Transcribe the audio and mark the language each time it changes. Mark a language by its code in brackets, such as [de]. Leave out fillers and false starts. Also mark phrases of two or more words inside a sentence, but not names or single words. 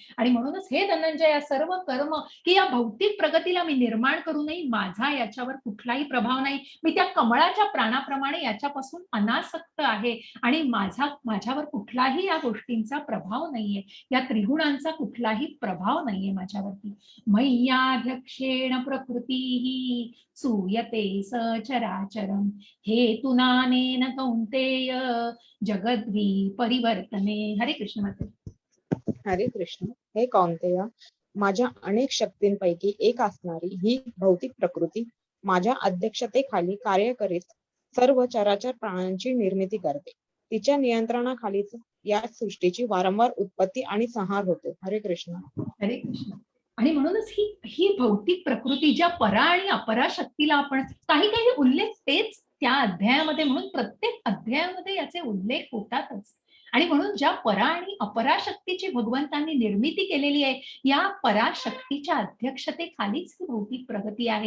[mr] आणि म्हणूनच हे धनंजय, या सर्व कर्म की या भौतिक प्रगतीला मी निर्माण करू नये, माझा याच्यावर कुठलाही प्रभाव नाही, मी त्या कमळाच्या प्राणाप्रमाणे याच्यापासून अनासक्त आहे आणि माझ्यावर कुठलाही या गोष्टींचा प्रभाव नाहीये, या त्रिगुणांचा कुठलाही प्रभाव नाहीये माझ्यावरती. [sa] मय्याध्यक्षेण प्रकृती सूयते सचराचरम हेतुनानेन कौंतेय जगद्वी परिवर्तने. [mr] हरे कृष्ण माते. हरे कृष्ण. हे कौंतेय, माझ्या अनेक शक्तींपैकी एक असणारी ही भौतिक प्रकृती माझ्या अध्यक्षतेखाली कार्य करीत सर्व चराचर प्राण्यांची निर्मिती करते. तिच्या नियंत्रणाखालीच या सृष्टीची वारंवार उत्पत्ती आणि संहार होतो. हरे कृष्ण. हरे कृष्ण. आणि म्हणूनच ही ही भौतिक प्रकृती ज्या परा आणि अपरा शक्तीला आपण काही काही उल्लेख तेच त्या अध्यायामध्ये, म्हणून प्रत्येक अध्यायामध्ये याचे उल्लेख होतातच. आणि म्हणून ज्या परा आणि अपराशक्तीची भगवंतांनी निर्मिती केलेली आहे, या पराशक्तीच्या अध्यक्षतेखालीच ही भौतिक प्रगती आहे.